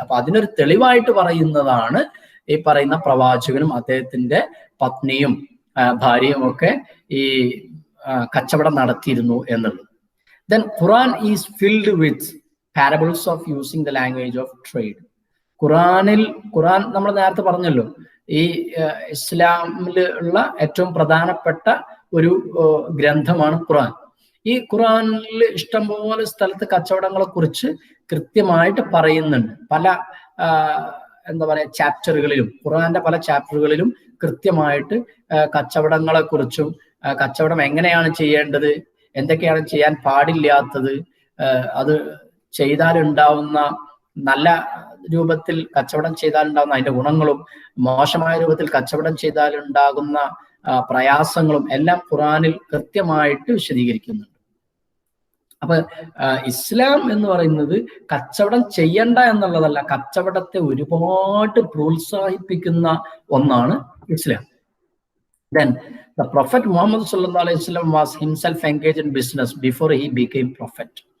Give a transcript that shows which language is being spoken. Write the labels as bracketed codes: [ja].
[ml] അപ്പൊ അതിനൊരു തെളിവായിട്ട് പറയുന്നതാണ് ഈ പറയുന്ന പ്രവാചകനും അദ്ദേഹത്തിന്റെ പത്നിയും ഭാര്യയും ഒക്കെ ഈ കച്ചവടം നടത്തിയിരുന്നു എന്നുള്ളത്. [en] Then Quran is filled with parables of using the language of trade. [ml] ഖുറാൻ നമ്മൾ നേരത്തെ പറഞ്ഞല്ലോ, ഈ ഇസ്ലാമിൽ ഉള്ള ഏറ്റവും പ്രധാനപ്പെട്ട ഒരു ഗ്രന്ഥമാണ് ഖുറാൻ. ഈ ഖുറാനിൽ ഇഷ്ടംപോലെ സ്ഥലത്ത് കച്ചവടങ്ങളെ കുറിച്ച് കൃത്യമായിട്ട് പറയുന്നുണ്ട്. പല എന്താ പറയാ ചാപ്റ്ററുകളിലും, ഖുറാന്റെ പല ചാപ്റ്ററുകളിലും കൃത്യമായിട്ട് കച്ചവടങ്ങളെ കുറിച്ചും കച്ചവടം എങ്ങനെയാണ് ചെയ്യേണ്ടത്, എന്തൊക്കെയാണ് ചെയ്യാൻ പാടില്ലാത്തത്, അത് ചെയ്താലുണ്ടാവുന്ന നല്ല രൂപത്തിൽ കച്ചവടം ചെയ്താലുണ്ടാകുന്ന അതിന്റെ ഗുണങ്ങളും മോശമായ രൂപത്തിൽ കച്ചവടം ചെയ്താലുണ്ടാകുന്ന പ്രയാസങ്ങളും എല്ലാം ഖുറാനിൽ കൃത്യമായിട്ട് വിശദീകരിക്കുന്നുണ്ട്. അപ്പൊ ഇസ്ലാം എന്ന് പറയുന്നത് കച്ചവടം ചെയ്യണ്ട എന്നുള്ളതല്ല, കച്ചവടത്തെ ഒരുപാട് പ്രോത്സാഹിപ്പിക്കുന്ന ഒന്നാണ് ഇസ്ലാം. [en] Then the Prophet Muhammad sallallahu alaihi wasallam was himself engaged in business before he became prophet.